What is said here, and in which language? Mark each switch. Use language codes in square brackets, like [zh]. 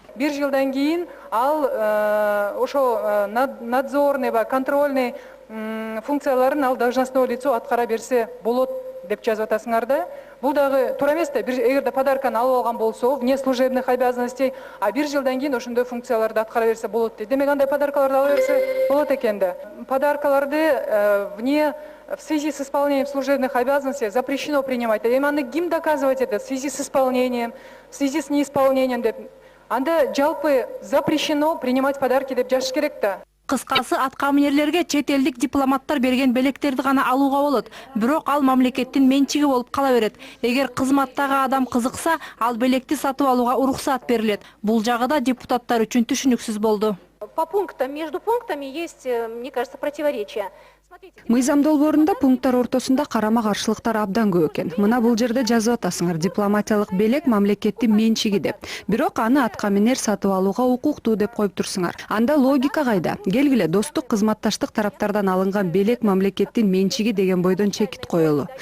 [ky] Бир жылдан кийин ал ошо надзорный, контрольный функцияларын ал [ru] должностное лицо [ky] аткара берсе болот деп жазып атасыңар да. Бул дагы туура эмес да. Эгерде подарканы алып алган болсо, [ru] вне служебных обязанностей, [ky] а 1 жылдан кийин ошондой функцияларды аткара берсе болот дейт. Демек андай подаркаларды ала берсе болот экен да. [ru] Подаркаларды в связи с исполнением служебных обязанностей запрещено принимать. [ky] Эми аны ким [ru] доказывать это? В связи с исполнением, в связи с неисполнением [ky] деп. Анда жалпы [ru] запрещено принимать подарки [ky] деп жазыш керек да. Кыскасы, аткаминерлерге чет элдик дипломаттар берген белектерди гана алууга болот. Бирок ал мамлекеттин менчиги болуп кала берет. Эгер кызматтагы адам кызыкса, ал белекти сатып алууга уруксат берилет. Бул жагы да депутаттар үчүн түшүнүксүз болду. [ru] По пунктам, между пунктами есть, мне кажется, противоречия. [ky] Мыйзам долбоорунда пункттар ортосунда карама-каршылыктар абдан көп экен. Мына бул жерде жазып атасыңар, дипломатиялык белек мамлекеттин менчиги деп. Бирок аны аткаминер сатып алууга укуктуу деп коюп турсуңар. Анда логика кайда? Келгиле, достук, кызматташтык тараптардан алынган белек мамлекеттин менчиги деген бойдон чекит коелу.